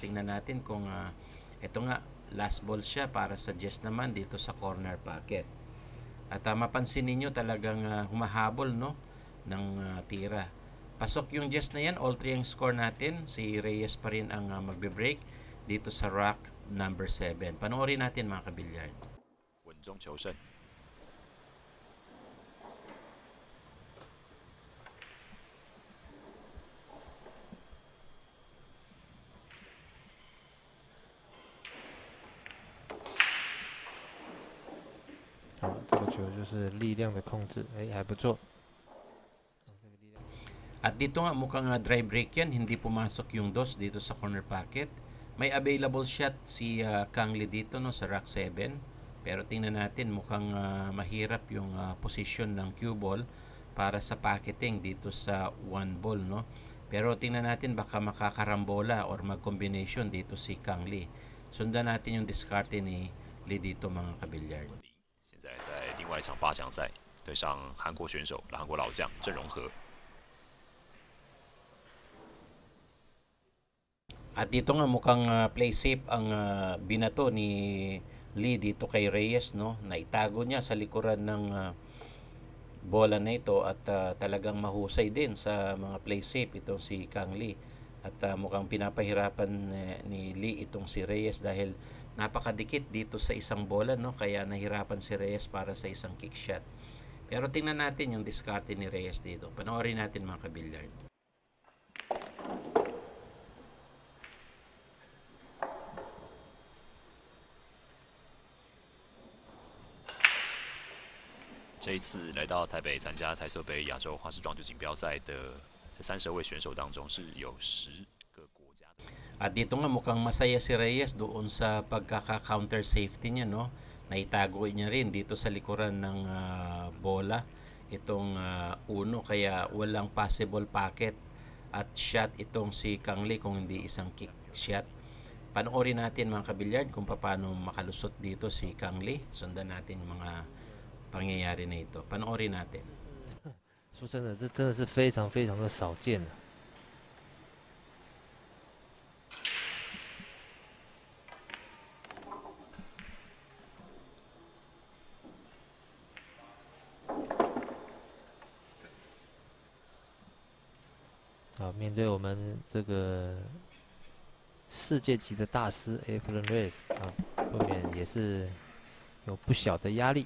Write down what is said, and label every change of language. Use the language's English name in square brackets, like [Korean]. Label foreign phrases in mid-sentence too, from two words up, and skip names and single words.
[Filipino] Tingnan natin kung ito nga [English] last ball [Filipino] siya para sa Jess naman dito sa [English] corner pocket. [Filipino] At mapansin niyo talagang humahabol, no, ng tira. Pasok yung Jess na yan, all 3 ang score natin. Si Reyes pa rin ang magbe-break dito sa [English] rack number 7. [Filipino] Panoorin natin, mga kabilyard. [Chinese] 稳中求胜。这个球就是力量的控制，还不错。 [Filipino] At dito nga mukhang [English] dry break [Filipino] yan, hindi pumasok yung dos dito sa [English] corner pocket. [Filipino] May [English] available shot [Filipino] si Kang Lee dito, no, sa [English] rack 7. [Filipino] Pero tingnan natin, mukhang mahirap yung position ng [English] cue ball [Filipino] para sa pocketing dito sa 1 ball, no. Pero tingnan natin baka makakarambola or mag-combination dito si Kang Lee. Sundan natin yung diskarte ni Lee dito mga kabilyard. [Chinese] 现在在另外一场八强赛对上韩国选手，韩国老将郑容和。 [Filipino] At dito nga mukhang [English] play safe [Filipino] ang binato ni Lee dito kay Reyes, no? Naitago niya sa likuran ng bola na ito at talagang mahusay din sa mga [English] play safe [Filipino] itong si Kang Lee. At mukhang pinapahirapan ni Lee itong si Reyes dahil napakadikit dito sa isang bola, no? Kaya nahirapan si Reyes para sa isang [English] kick shot. [Filipino] Pero tingnan natin yung diskarte ni Reyes dito. Panoorin natin mga kabilyard. [Chinese] 这一次来到台北参加台塑杯亚洲花式撞球锦标赛的这32位选手当中，是有10个国家。 [Filipino] At dito nga mukhang masaya si Reyes doon sa pagkaka- [English] counter safety [Filipino] niya, no? Naitago niya rin dito sa likuran ng bola itong uno, kaya walang [English] possible pocket [Filipino] at shot itong si Kang Lee kung hindi isang [English] kick shot. [Filipino] Panoorin natin mga kabilyard kung paano makalusot dito si Kang Lee. Sundan natin mga pangyayari na ito. Panoorin natin. [Chinese] 说真的，这真的是非常非常的少见了。啊，面对我们这个世界级的大师 Efren Reyes 啊，后面也是有不小的压力。